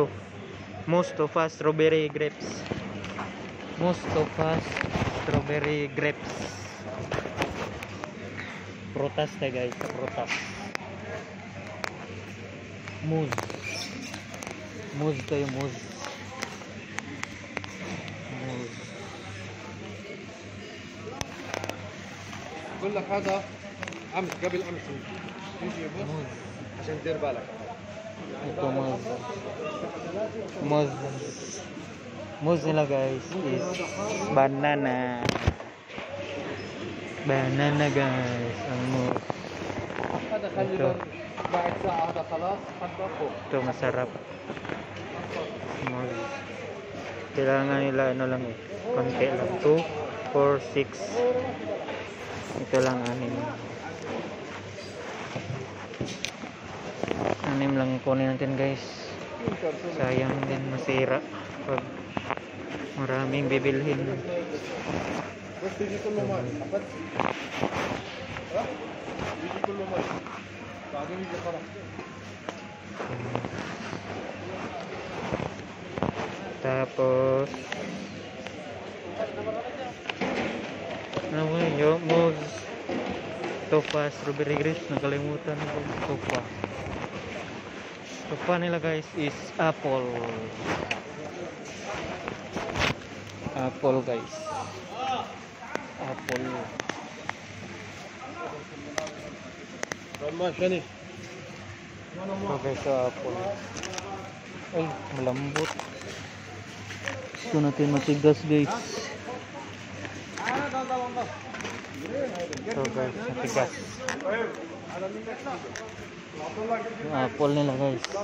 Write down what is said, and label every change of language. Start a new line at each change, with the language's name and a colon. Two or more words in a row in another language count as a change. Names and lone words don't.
English: Mustafa strawberry grapes. Mustafa strawberry grapes.
Filipino: Prutas tayo guys, prutas. Muz. Muz tayo, muz. Muz.
Arabic: بقول لك هذا امس قبل امس نجيبه عشان تدير بالك.
Filipino: Ito muz. Muz. Muz nila guys
English: is banana.
Filipino: Banana guys, ang muz.
Arabic: هذا خلي
Filipino: ito.
Arabic: بعد ساعة هذا خلاص حطه فوق.
Filipino: Ito masarap. Muz. Kailangan nila ano lang eh. Konti lang. 2, 4, 6. Ito lang 6. 6 lang kunin natin guys. Sayang din masira pag maraming bibilhin.
Arabic: بس يجي كله ماء عرفت؟ ها؟ يجي كله ماء بعدين يجي خلاص.
Filipino: Tapos ano ba yun?
English: Muz, tofa, strawberry grapes.
Filipino: Nakalimutan ko. Tofa. Tofa nila guys
English: is apple. Apple guys. Apple.
Arabic: ما شني
English: Okay, so apple.
Filipino: Ay, malambot. Gusto natin matigas guys. So guys, matigas. Yung apple nila guys.